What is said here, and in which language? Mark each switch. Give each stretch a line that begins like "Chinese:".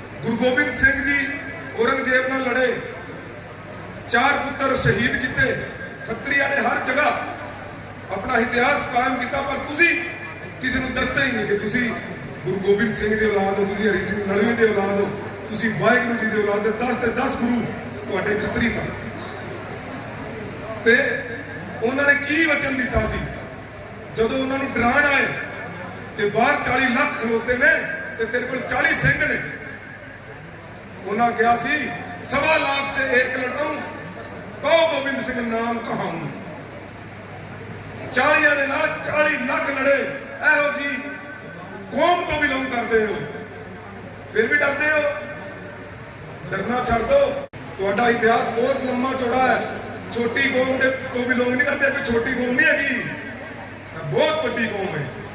Punjabi: ਗੁਰੂ ਗੋਬਿੰਦ ਸਿੰਘ ਜੀ ਔਰੰਗਜ਼ੇਬ ਨਾਲ ਲੜੇ, 4 ਪੁੱਤਰ ਸ਼ਹੀਦ ਕੀਤੇ, ਖੱਤਰੀਆਂ ਨੇ ਹਰ ਜਗ੍ਹਾ ਆਪਣਾ ਇਤਿਹਾਸ ਕਾਇਮ ਕੀਤਾ, ਪਰ ਤੁਸੀਂ ਕਿਸੇ ਨੂੰ ਦੱਸਦੇ ਹੀ ਨਹੀਂ ਕਿ ਤੁਸੀਂ ਗੁਰੂ ਗੋਬਿੰਦ ਸਿੰਘ ਦੀ ਔਲਾਦ ਹੋ, ਤੁਸੀਂ ਹਰੀ ਸਿੰਘ ਨਲਵੇ ਦੀ ਔਲਾਦ ਹੋ, ਤੁਸੀਂ ਵਾਹਿਗੁਰੂ ਜੀ ਦੀ ਔਲਾਦ ਦੇ 10 ਤੇ 10 ਗੁਰੂ ਤੁਹਾਡੇ ਖੱਤਰੀ ਸਨ। ਤੇ ਉਹਨਾਂ ਨੇ ਕੀ ਵਚਨ ਦਿੱਤਾ ਸੀ ਜਦੋਂ ਉਹਨਾਂ ਨੂੰ ਡਰਾਣ ਆਏ ਕਿ ਬਾਹਰ 40 ਲੱਖ ਖਲੋਤੇ ਨੇ ਤੇ ਤੇਰੇ ਕੋਲ 40 ਸਿੰਘ ਨੇ? ਉਹਨਾਂ ਕਿਹਾ ਸੀ
Hindi: 1.25 लाख से 1 लड़ाऊं तो गोबिंद सिंह नाम कहाऊं।
Punjabi: 40 ਦੇ ਨਾਲ 40 ਲੱਖ ਲੜੇ। ਇਹੋ ਜੀ ਕੌਮ ਤੋਂ ਬਿਲੋਂਗ ਕਰਦੇ ਹੋ, ਫਿਰ ਵੀ ਡਰਦੇ ਹੋ। ਡਰਨਾ ਛੱਡ ਦੋ। ਤੁਹਾਡਾ ਇਤਿਹਾਸ ਬਹੁਤ ਲੰਮਾ ਚੌੜਾ ਹੈ। ਛੋਟੀ ਕੌਮ ਦੇ ਤੋਂ ਬਿਲੋਂਗ ਨਹੀਂ ਕਰਦੇ, ਕੋਈ ਛੋਟੀ ਕੌਮ ਨਹੀਂ ਹੈਗੀ, ਬਹੁਤ ਵੱਡੀ ਕੌਮ ਹੈ।